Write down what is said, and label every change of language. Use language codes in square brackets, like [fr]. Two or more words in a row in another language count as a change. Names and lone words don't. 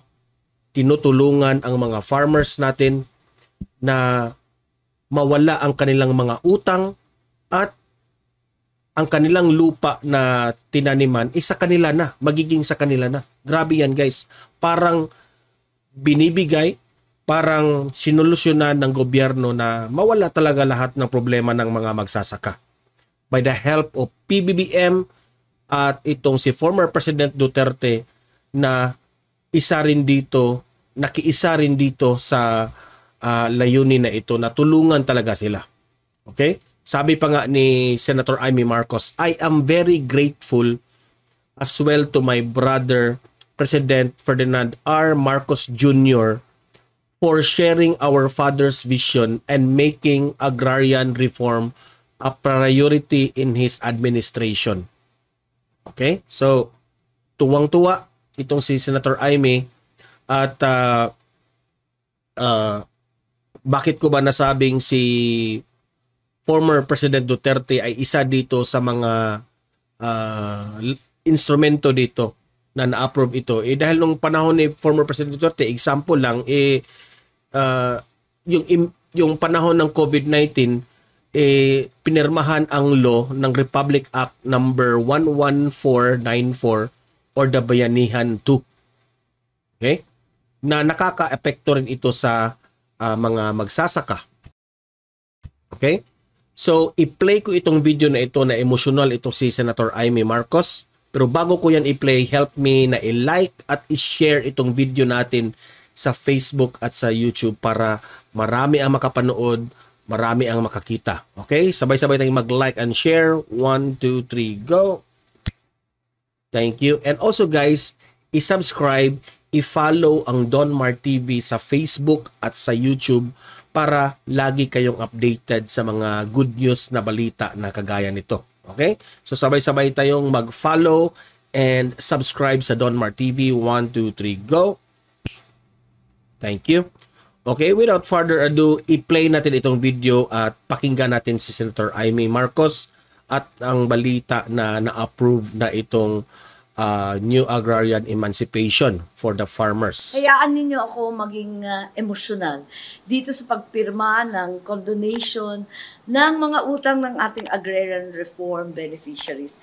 [tl] Tinutulungan ang mga farmers natin na mawala ang kanilang mga utang at ang kanilang lupa na tinaniman sa kanila na, magiging sa kanila na. Grabe yan, guys. Parang binibigay, parang sinolusyonan ng gobyerno na mawala talaga lahat ng problema ng mga magsasaka. [en] By the help of PBBM [tl] at itong si former President Duterte na nakiisa rin dito sa layunin na ito, na tulungan talaga sila. Okay? Sabi pa nga ni Senator Imee Marcos, [en] I am very grateful as well to my brother, President Ferdinand R. Marcos Jr., for sharing our father's vision and making agrarian reform a priority in his administration. [tl] Okay? So, tuwang-tuwa itong si Senator Imee. At bakit ko ba nasabing si former President Duterte ay isa dito sa mga instrumento dito na na-approve ito? Dahil nung panahon ni former President Duterte, example lang, yung panahon ng COVID-19, pinirmahan ang law ng Republic Act number 11494 [en] or the [tl] Bayanihan 2. Okay? Na nakaka-epekto rin ito sa mga magsasaka. Okay? So, i-play ko itong video na ito na emotional itong si Senator Imee Marcos. Pero bago ko yan i-play, [en] help me [tl] na i-like at i-share itong video natin sa Facebook at sa YouTube para marami ang makapanood, marami ang makakita. Okay? Sabay-sabay tayong mag- [en] like and share. [tl] 1, 2, 3, go! [en] Thank you. And also guys, [tl] i-subscribe, i-follow ang Donmar TV sa Facebook at sa YouTube para lagi kayong updated sa mga [en] good news [tl] na balita na kagaya nito. Okay? So sabay-sabay tayong mag- [en] follow and subscribe [tl] sa Donmar TV. [en] 1, 2, 3, go! Thank you. Okay, without further ado, [tl] i-play natin itong video at pakinggan natin si Senator Imee Marcos at ang balita na na-approve na itong New Agrarian Emancipation [en] for the farmers. [tl] Hayaan ninyo ako maging emosyonal dito sa pagpirma ng condonation ng mga utang ng ating [en] agrarian reform beneficiaries.